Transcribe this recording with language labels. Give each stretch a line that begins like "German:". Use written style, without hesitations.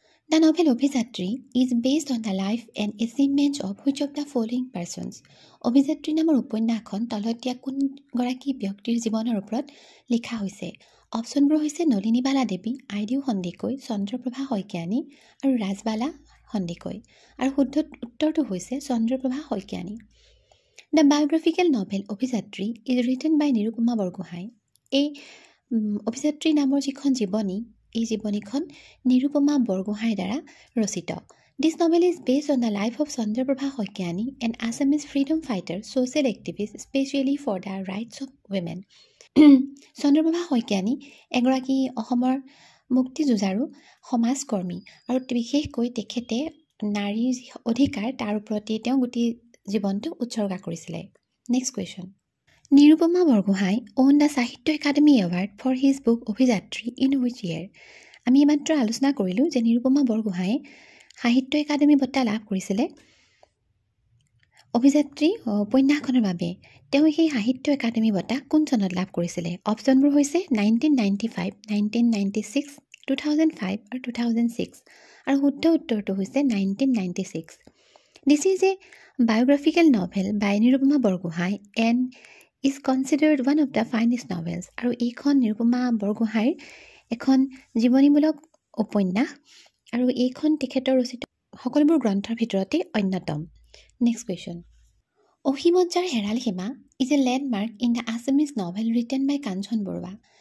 English: The novel Abhijatri is based on the life and achievements of which of the following persons?
Assamese: অভিযাত্ৰী নামৰ উপন্যাসখন তলত দিয়া কোনগৰাকী ব্যক্তিৰ জীৱনৰ ওপৰত লিখা হৈছে? অপশ্যনবোৰ হৈছে নলিনীবালা দেৱী, আইদেউ সন্দিকৈ, চন্দ্ৰপ্ৰভা শইকীয়ানী আৰু ৰাজবালা সন্দিকৈ। আৰু শুদ্ধ উত্তৰটো হৈছে Chandraprabha Saikiani.
English: The biographical novel Abhijatri is written by Nirupama Borgohain.
Assamese: এই অভিযাত্ৰী নামৰ যিখন জীৱনী, এই জীৱনীখন নিৰুপমা বৰগোহাঁইৰ দ্বাৰা ৰচিত।
English: This novel is based on the life of Chandraprabha Hoikeyani, an Assamese freedom fighter, social activist, especially for the rights of women.
Assamese: Chandraprabha Saikiani এগৰাকী অসমৰ মুক্তিযুঁজাৰু সমাজকৰ্মী আৰু বিশেষকৈ তেখেতে নাৰীৰ যি অধিকাৰ তাৰ ওপৰতে তেওঁ গোটেই জীৱনটো উৎসৰ্গা কৰিছিলে।
English: Next question. Nirupama Borgohain won the Sahitya Akademi award for his book Abhijatri in which year?
Assamese: আমি এইমাত্ৰ আলোচনা কৰিলোঁ যে নিৰুপমা বৰগোহাঁয়ে সাহিত্য একাডেমী বঁটা লাভ কৰিছিলে অভিযাত্ৰী উপন্যাসখনৰ বাবে। তেওঁ সেই সাহিত্য একাডেমী বঁটা কোন চনত লাভ কৰিছিলে? অপশ্যনবোৰ হৈছে 1995, 1996, 2005 আৰু 2006। আৰু শুদ্ধ উত্তৰটো হৈছে 1996।
English: This is a biographical novel by Nirupama Borgohain and is considered one of the finest novels.
Assamese: আৰু এইখন নিৰুপমা বৰগোহাঁইৰ এখন জীৱনীমূলক উপন্যাস আৰু এইখন তেখেতৰ ৰচিত সকলোবোৰ গ্ৰন্থৰ ভিতৰতে অন্যতম।
English: Next question. Asimot Jar Heral Sima is a landmark in the Assamese novel written by Kanchan Baruah.